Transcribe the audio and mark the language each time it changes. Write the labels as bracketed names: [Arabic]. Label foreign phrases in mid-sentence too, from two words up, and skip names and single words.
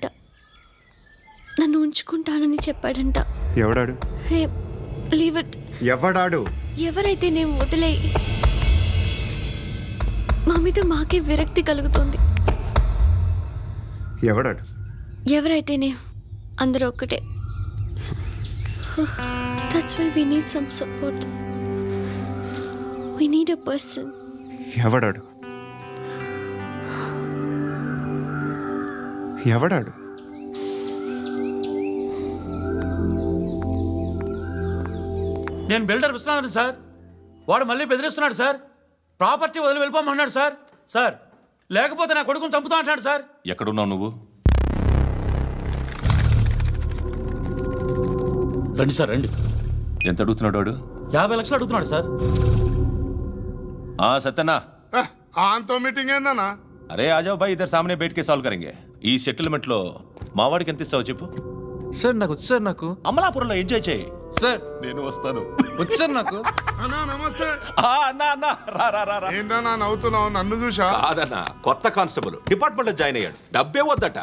[Telugu] నన్ను ఉంచుకుంటానని చెప్పాడంట. ఎవడాడు? [English] Hey, leave it. [Telugu] ఎవడాడు? ఎవరైతే నేను వదిలేయి. మా మీద మాకే విరక్తి కలుగుతుంది. ఎవడాడు? ఎవరైతేనే అందరూ ఒక్కటే. [English] That's why we need some support. We need a person. [Telugu] ఎవడాడు? ఎవడాడు? నేను బిల్డర్ విశ్వనాథన్ సార్. వాడు మళ్ళీ బెదిరిస్తున్నాడు సార్. ప్రాపర్టీ వదిలి వెళ్ళిపోమన్నాడు సార్. సార్, లేకపోతే నా కొడుకుని చంపుతా అంటున్నాడు సార్. ఎక్కడున్నావు నువ్వు? రండి సార్, రండి. ఎంత అడుగుతున్నాడు వాడు? 50 లక్షలు అడుగుతున్నాడు సార్. सत्यना ఆంతో మీటింగ్ ఏందన్నా? [Hindi] अरे आ जाओ भाई, इधर सामने बैठ के सॉल्व करेंगे. [Telugu] ఈ సెటిల్మెంట్ లో మావాడికి ఎంత ఇస్తావు చెప్పు. సార్ నాకు వచ్చు సార్. నాకు అమలాపురంలో ఎంజాయ్ చేయి సార్. నేను వస్తాను. వచ్చు సార్ నాకు. అన్నా నమస్తే. అన్నా రా రా రా రా. ఏందన్నా నవ్వుతున్నావు? నన్ను చూసా? కాదన్నా, కొత్త కానిస్టేబుల్ డిపార్ట్మెంట్ లో జాయిన్ అయ్యాడు. డబ్బే వద్దట.